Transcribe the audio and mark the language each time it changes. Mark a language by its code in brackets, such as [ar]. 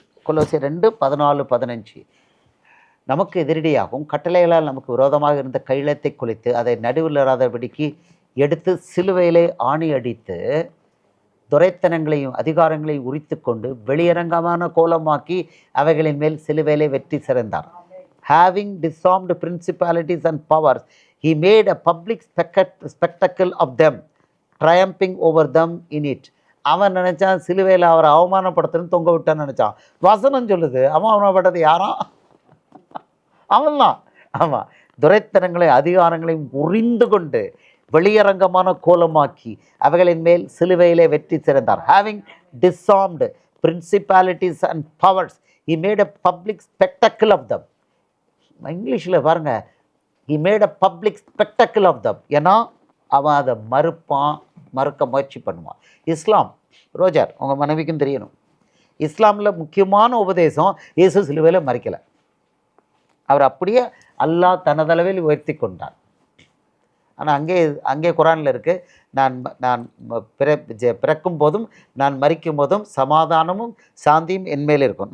[ta] கொலோசியர் 2:14-15 நமக்கு எதிரடியாகவும் கட்டளைகளால் நமக்கு விரோதமாக இருந்த கைலத்தை குலைத்து அதை நடுவில் இராதபடிக்கு எடுத்து சிலுவையிலே ஆணி அடித்து துரைத்தனங்களையும் அதிகாரங்களையும் உரித்து கொண்டு வெளியரங்கமான கோலமாக்கி அவைகளின் மேல் சிலுவையிலே வெற்றி சிறந்தார். [en] Having disarmed principalities and powers, he made a public spectacle of them, triumphing over them in it. [ta] அவன் நினச்சான் சிலுவையில் அவரை அவமானப்படுத்தணும்னு தொங்க விட்டான்னு நினச்சான். வசனம் சொல்லுது அவமானப்பட்டது யாரும்? அவன்தான். ஆமாம், துரைத்தனங்களை அதிகாரங்களையும் உரிந்து கொண்டு வெளியரங்கமான கோலமாக்கி அவைகளின் மேல் சிலுவையிலே வெற்றி சிறந்தார். [en] Having disarmed principalities and powers, he made a public spectacle of them. [ta] இங்கிலீஷில் பாருங்க, [en] he made a public spectacle of them. [ta] ஏன்னா அவன் அதை மறுக்க முயற்சி பண்ணுவான். இஸ்லாம், ரோஜர் உங்கள் மனைவிக்கும் தெரியணும், இஸ்லாமில் முக்கியமான உபதேசம் இயேசு சிலுவையில் மறிக்கலை. அவர் அப்படியே அல்லாஹ் தனதளவில் உயர்த்தி கொண்டார். ஆனால் அங்கே குரானில் இருக்குது, நான் பிறக்கும் போதும் நான் மரிக்கும் போதும் சமாதானமும் சாந்தியும் என்மேல் இருக்கும்.